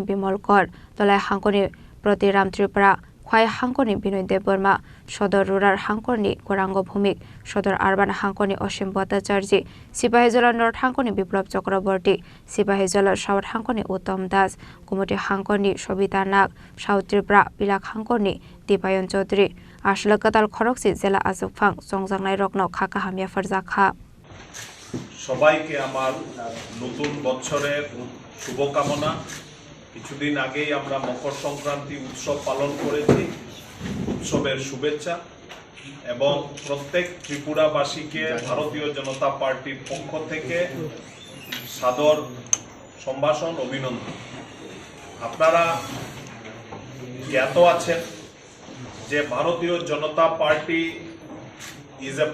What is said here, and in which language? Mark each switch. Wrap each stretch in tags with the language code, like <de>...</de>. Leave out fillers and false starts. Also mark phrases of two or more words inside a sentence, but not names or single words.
<trp>Bimol Kor Tolai Hangkoni Protiram Tripura Khwai Hangkoni Binoy Deborma Shodor Rural Hangkoni Gorango Bhumik Shodor Arban Hangkoni Oshim Bhattacharji Sipahijola North Hangkoni Biplab Chakraborty Sipahijola South Hangkoni Uttom Das Kumoti Hangkoni Shobita Nag South Tripura Bilak Hangkoni Dipayon Chaudhary Ashola Katal Khorokse Jela Azukphang Songjangnai Rokno Khakaham Yafar Jaka</trp> <bn>সবাইকে আমার নতুন বছরের শুভকামনা কিছুদিন আগেই আমরা মকর সংক্রান্তি উৎসব পালন করেছি উৎসবের শুভেচ্ছা এবং প্রত্যেক ত্রিপুরাবাসীকে ভারতীয় জনতা পার্টির পক্ষ থেকে সাদর সম্ভাষণ অভিনন্দন আপনারা জ্ঞাত আছেন যে ভারতীয় জনতা পার্টি</bn> <en>is a</en>